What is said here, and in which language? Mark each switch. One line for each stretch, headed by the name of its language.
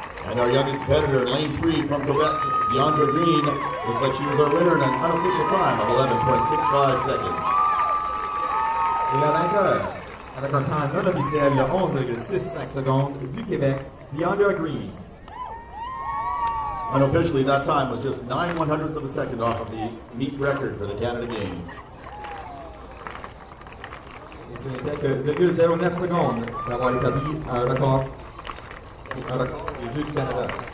English: And our youngest competitor in lane 3 from Quebec, Deandra Green, looks like she was our winner in an unofficial time of 11.65 seconds.
French: Et la vainqueur, avec un temps non officiel de 11,65 secondes du Québec, Deandra Green.
English: Unofficially, that time was just 9/100ths of a second off of the meet record for the Canada Games.
French: Et ce n'était que 2,09 secondes d'avoir établi un record des Jeux du Canada.